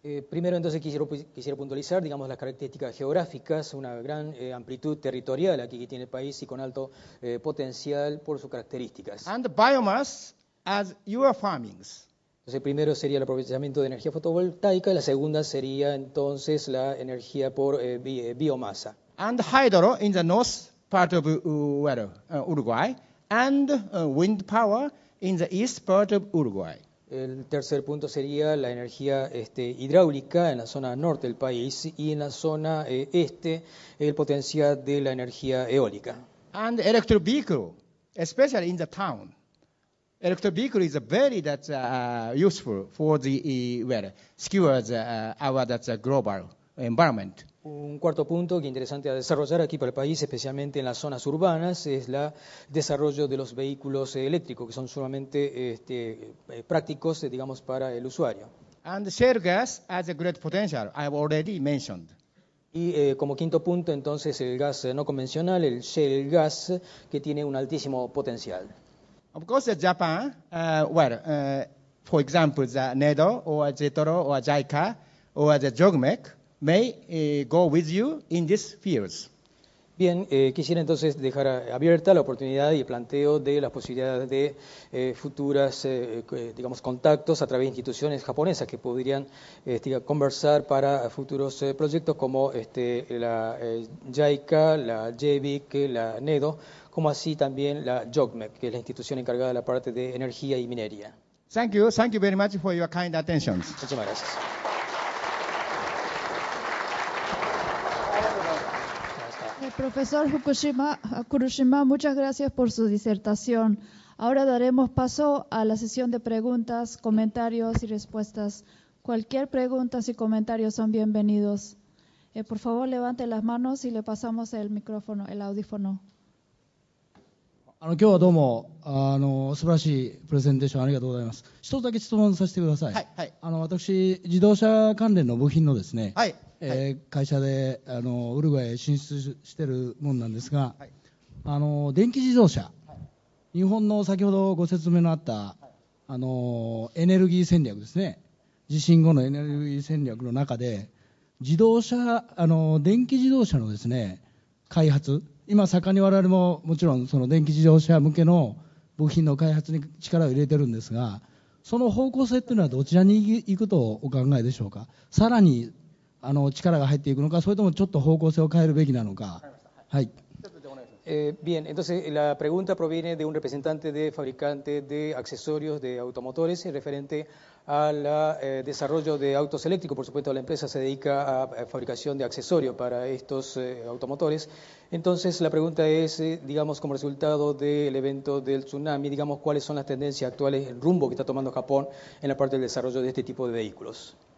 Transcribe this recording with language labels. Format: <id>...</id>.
<es>Primero entonces quisiera puntualizar, digamos, las características geográficas, una gran amplitud territorial aquí que tiene el país y con alto potencial por sus características.</es> <en>And biomass as your farmings.</en> <es>Entonces, primero sería el aprovechamiento de energía fotovoltaica y la segunda sería entonces la energía por biomasa.</es> <en>And hydro in the north part of Uruguay, and wind power in the east part of Uruguay.</en> <es>El tercer punto sería la energía hidráulica en la zona norte del país y en la zona este el potencial de la energía eólica.</es> <en>And electric vehicle, especially in the town. Electric vehicle is very useful for the secure our global environment.</en> <es>Un cuarto punto que es interesante a desarrollar aquí para el país, especialmente en las zonas urbanas, es el desarrollo de los vehículos eléctricos, que son sumamente prácticos, digamos, para el usuario.</es> <en>And shale gas has a great potential, I have already mentioned.</en> <es>Y como quinto punto, entonces, el gas no convencional, el shale gas, que tiene un altísimo potencial.</es> <en>Of course, Japan, for example, the NEDO or JETRO or JICA or the JOGMEC may go with you in these fields.</en> <es>Bien, quisiera entonces dejar abierta la oportunidad y el planteo de las posibilidades de futuras, digamos, contactos a través de instituciones japonesas que podrían conversar para futuros proyectos como la JICA, la JEVIC, la NEDO, como así también la JOGMEC, que es la institución encargada de la parte de energía y minería.</es> <en>Thank you very much for your kind attention.</en> <es>Muchísimas gracias. Profesor Kurushima, muchas gracias por su disertación. Ahora daremos paso a la sesión de preguntas, comentarios y respuestas. Cualquier pregunta y comentarios son bienvenidos. Por favor, levante las manos y le pasamos el micrófono, el audífono.</es> <ja>今日はどうも素晴らしいプレゼンテーションありがとうございます。一つだけ質問させてください。はいはい、私自動車関連の部品のですね、はい会社でウルグアイへ進出しているものなんですが、はい、電気自動車、日本の先ほどご説明のあったエネルギー戦略ですね、地震後のエネルギー戦略の中で電気自動車のですね開発、今盛んに我々ももちろんその電気自動車向けの部品の開発に力を入れてるんですが、その方向性っていうのはどちらに行くとお考えでしょうか。さらに力が入っていくのか、それともちょっと方向性を変えるべきなのか。はい。</ja> <es>Bien, entonces la pregunta proviene de un representante de fabricante de accesorios de automotores referente al desarrollo de autos eléctricos. Por supuesto, la empresa se dedica a fabricación de accesorios para estos automotores. Entonces, la pregunta es, digamos, como resultado del evento del tsunami, digamos, cuáles son las tendencias actuales, el rumbo que está tomando Japón en la parte del desarrollo de este tipo de vehículos.</es>